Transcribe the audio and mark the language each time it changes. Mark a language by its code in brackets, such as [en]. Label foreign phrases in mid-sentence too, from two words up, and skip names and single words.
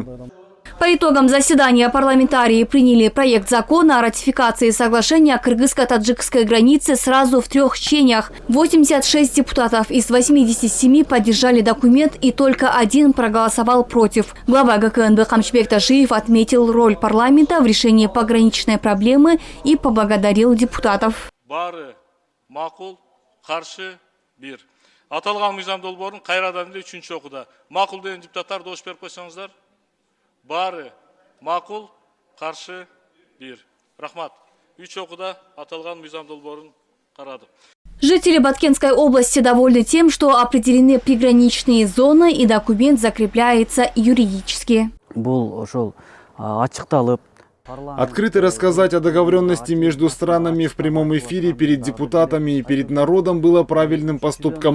[ru] По итогам заседания парламентарии приняли проект закона о ратификации соглашения о кыргызско-таджикской границе сразу в 3 чтениях. 86 депутатов из 87 поддержали документ и только 1 проголосовал против. Глава ГКНБ Камчибек Ташиев отметил роль парламента в решении пограничной проблемы и поблагодарил депутатов. [ky] Бары макул, каршы бир. Аталган мыйзам долбоорун кайрадан эле 3-чү окууда. Макул деген депутаттар добуш берип койсоңуздар. Бары макул, каршы бир. Рахмат. 3 окууда аталган мыйзам долбоорун карадык. [ru] Жители Баткенской области довольны тем, что определены приграничные зоны и документ закрепляется юридически. Открыто рассказать о договоренности между странами в прямом эфире перед депутатами и перед народом было правильным поступком.